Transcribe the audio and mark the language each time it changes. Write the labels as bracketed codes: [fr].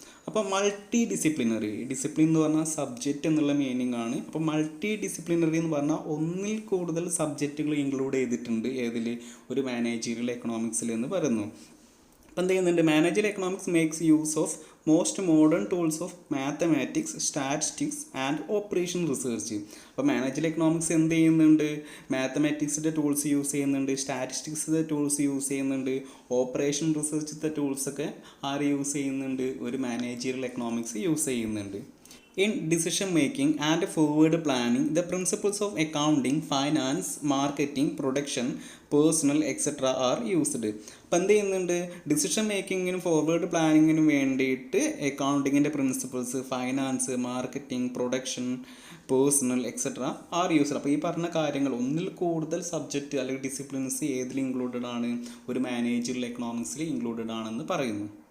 [ml] അപ്പോൾ multi disciplinary, discipline എന്ന് പറഞ്ഞാൽ സബ്ജക്റ്റ് എന്നുള്ള മീനിങ് ആണ്. അപ്പോൾ മൾട്ടി ഡിസിപ്ലിനറി എന്ന് പറഞ്ഞാൽ ഒന്നിൽ കൂടുതൽ സബ്ജക്റ്റുകൾ ഇൻക്ലൂഡ് ചെയ്തിട്ടുണ്ട് ഏതിൽ? ഒരു മാനേജറിയൽ എക്കണോമിക്സിൽ എന്ന് പറയുന്നു. അപ്പോൾ എന്ത് ചെയ്യുന്നുണ്ട്, [en] Managerial economics makes use of most modern tools of mathematics, statistics and operation research. [ml] അപ്പോൾ മാനേജറിയൽ എക്കണോമിക്സ് എന്ത് ചെയ്യുന്നുണ്ട്, മാത്തമാറ്റിക്സിൻ്റെ ടൂൾസ് യൂസ് ചെയ്യുന്നുണ്ട്, സ്റ്റാറ്റിസ്റ്റിക്സിൻ്റെ ടൂൾസ് യൂസ് ചെയ്യുന്നുണ്ട്, ഓപ്പറേഷൻ റിസർച്ചിൻ്റെ ടൂൾസൊക്കെ ആര് യൂസ് ചെയ്യുന്നുണ്ട്? ഒരു മാനേജറിയൽ എക്കണോമിക്സ് യൂസ് ചെയ്യുന്നുണ്ട്. [en] In decision making and forward planning, the principles of accounting, finance, marketing, production, personal, etc. are used. [ml] അപ്പോൾ എന്ത് ചെയ്യുന്നുണ്ട്, ഡിസിഷൻ മേക്കിങ്ങിനും ഫോർവേഡ് പ്ലാനിങ്ങിനും വേണ്ടിയിട്ട് അക്കൗണ്ടിങ്ങിൻ്റെ principles, finance, marketing, production, personal, etcetera are used. അപ്പോൾ ഈ പറഞ്ഞ കാര്യങ്ങൾ ഒന്നിൽ കൂടുതൽ സബ്ജക്റ്റ് അല്ലെങ്കിൽ ഡിസിപ്ലിൻസ് ഏതിൽ ഇൻക്ലൂഡഡ് ആണ്? ഒരു മാനേജറിയൽ എക്കണോമിക്സിൽ ഇൻക്ലൂഡഡ് ആണെന്ന് പറയുന്നു.